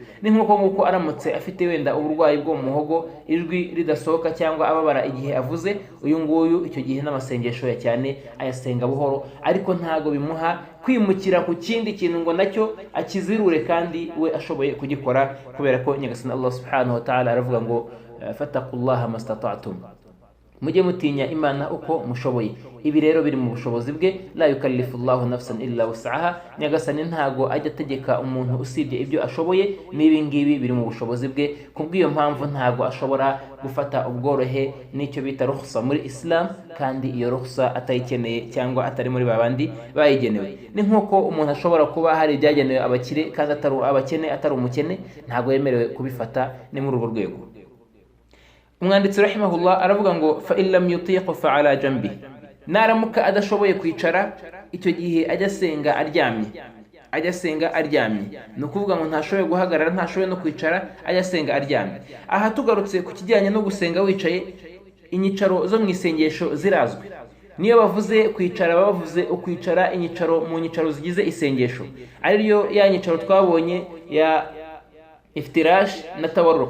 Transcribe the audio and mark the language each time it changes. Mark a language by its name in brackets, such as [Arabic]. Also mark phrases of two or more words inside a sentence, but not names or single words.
[Kinyarwanda] Ni nk'uko aramutse afite wenda uburwayi bwo mu muhogo, ijwi ridasohoka cyangwa ababara igihe avuze, uyu nguyu icyo gihe n'amasengesho ya cyane ayasenga buhoro, ariko ntago bimuha kwimukira ku kindi kintu ngo nacyo akizirure kandi we ashoboye kugikora, kubera ko nyagasani Allah [Arabic] سبحانه وتعالى [Kinyarwanda] aravuga ngo [Arabic] فاتقوا الله ما استطعتم, [Kinyarwanda] mujye mutinya Imana uko mushoboye. Ibi rero biri mu bushobozi bwe, [Arabic] لا يكلف الله نفسا إلا وسعها, [Kinyarwanda] nyagasani ntago ajya ategeka umuntu usibye ibyo ashoboye, n'ibi ngibi biri mu bushobozi bwe. Kubw'iyo mpamvu ntago ashobora gufata ubworohe n'icyo bita rukhsa muri Islam, kandi iyo rukhsa atayikeneye cyangwa atari muri babandi bayigenewe. Ni nk'uko umuntu ashobora kuba hari ibyagenewe abakire kandi atari abakene, atari umukene, ntago yemerewe kubifata. Ni muri urwo rwego. Umwanditsi rahimahullah aravuga ngo [Arabic] فإن لم يطق فعلى جنب, [Kinyarwanda] naramuka adashoboye kwicara, icyo gihe ajya asenga aryamye. Ni ukuvuga ngo ntashoboye guhagarara, ntashoboye no kwicara, ajya asenga aryamye. Aha tugarutse ku kijyanye no gusenga wicaye, inyicaro zo mu isengesho zirazwi. Niyo bavuze kwicara bavuze ukwicara inyicaro mu nyicaro zigize isengesho, ariyo ya nyicaro twabonye ya iftirash na tawarruk.